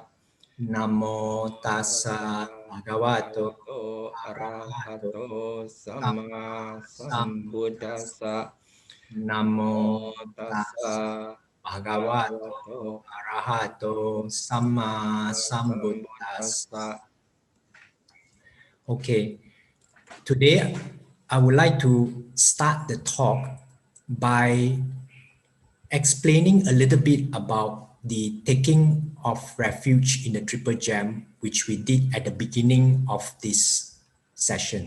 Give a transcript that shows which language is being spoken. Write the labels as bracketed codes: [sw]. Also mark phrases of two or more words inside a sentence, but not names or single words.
[pi] Namo tassa bhagavato arahato samma sambuddhassa. Namo tassa bhagavato arahato samma sambuddhassa. [en] Okay, today I would like to start the talk by explaining a little bit about the taking of refuge in the triple gem, which we did at the beginning of this session.